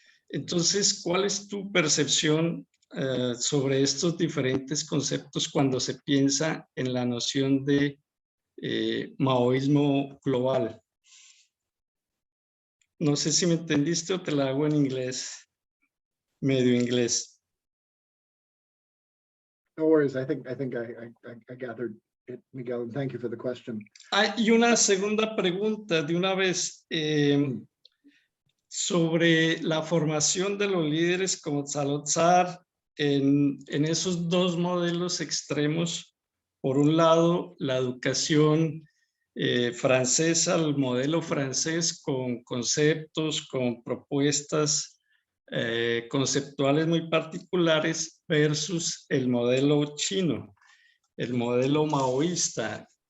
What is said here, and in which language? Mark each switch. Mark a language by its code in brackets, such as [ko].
[es] Entonces, ¿cuál es tu percepción sobre estos diferentes conceptos cuando se piensa en la noción de maoísmo global? No sé si me entendiste o te la hago en inglés, medio inglés. [en] No worries. I think I gathered it, Miguel, and thank you for the question. [es] Y una segunda pregunta de una vez. sobre la formación de los líderes como Salazar en esos dos modelos extremos. Por un lado, la educación francesa, el modelo francés con conceptos, con propuestas conceptuales muy particulares versus el modelo chino, el modelo maoísta.